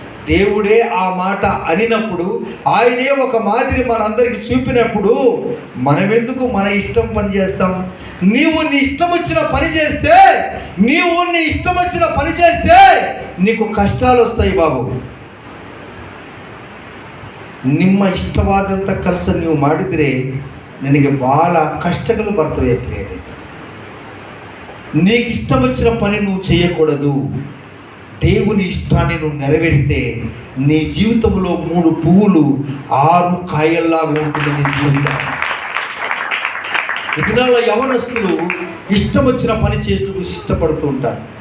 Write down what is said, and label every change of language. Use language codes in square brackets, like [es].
[te] దేవుడే ఆ మాట అనినప్పుడు, ఆయనే ఒక మాదిరి మనందరికి చూపినప్పుడు మనమెందుకు మన ఇష్టం పని చేస్తాం? నీవు నీ ఇష్టం వచ్చిన పని చేస్తే నీకు కష్టాలు వస్తాయి బాబు. [kn] ನಿಮ್ಮ ಇಷ್ಟವಾದಂಥ ಕೆಲಸ ನೀವು ಮಾಡಿದರೆ ನಿನಗೆ ಭಾಳ ಕಷ್ಟಗಳು ಬರ್ತವೆ ಪ್ರಿಯರೇ. [te] నీకు ఇష్టం వచ్చిన పని నువ్వు చేయకూడదు. దేవుని ఇష్టాన్ని నువ్వు నెరవేరిస్తే నీ జీవితంలో 3 పువ్వులు 6 కాయల్లాగా ఉంటుంది నీ జీవితం. ఈ దినాల్లో యవనస్తులు ఇష్టం వచ్చిన పని చేస్తూ ఇష్టపడుతూ ఉంటారు.